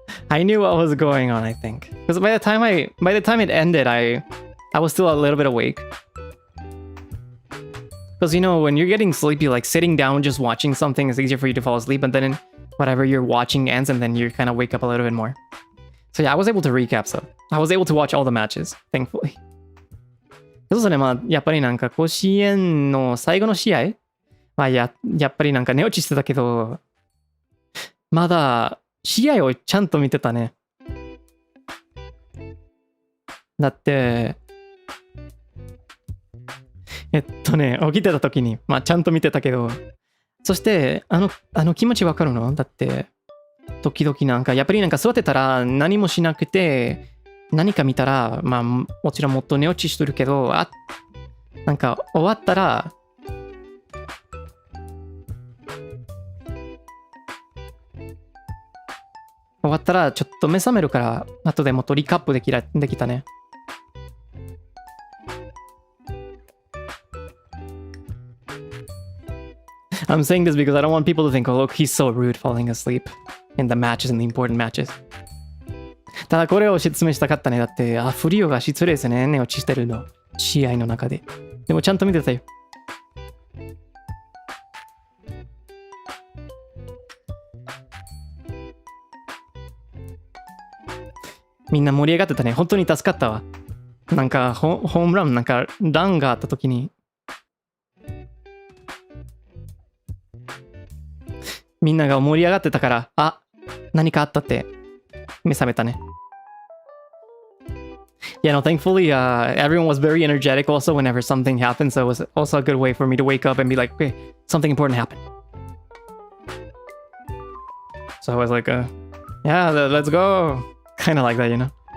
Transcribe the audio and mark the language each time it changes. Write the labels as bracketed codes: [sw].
[en] I knew what was going on, I think. Because by the time it ended, I was still a little bit awake. Because, you know, when you're getting sleepy, like sitting down just watching something is easier for you to fall asleep, and then whatever you're watching ends, and then you kind of wake up a little bit more. So yeah, I was able to recap, so I was able to watch all the matches, thankfully. [ja] そうですね、まあ、やっぱりなんか甲子園の最後の試合はやっぱりなんか寝落ちしてたけど、まだ試合をちゃんと見てたね。だって、起きてた時に、まあちゃんと見てたけど、そして、あの気持ちわかるの？だって、時々なんか、やっぱりなんか座ってたら何もしなくて、何か見たら、まあもちろんもっと寝落ちしてるけど、なんか終わったら、ちょっと目覚めるから、後でもっとリカップできたね。 [en] I'm saying this because I don't want people to think, oh, look, he's so rude falling asleep in the matches, in the important matches. [ja] ただこれを説明したかったね。だって、フリオが失礼ですね。寝落ちしてるの。試合の中で。でもちゃんと見てたよ。みんな盛り上がってたね。本当に助かったわ。なんか、ホームラン、なんか、ランがあった時に、みんなが盛り上がってたから、何かあったって目覚めたね。 [en] Yeah, no, thankfully, everyone was very energetic also whenever something happened, so it was also a good way for me to wake up and be like, okay, something important happened. So I was like, yeah, let's go. Kind of like that, you know?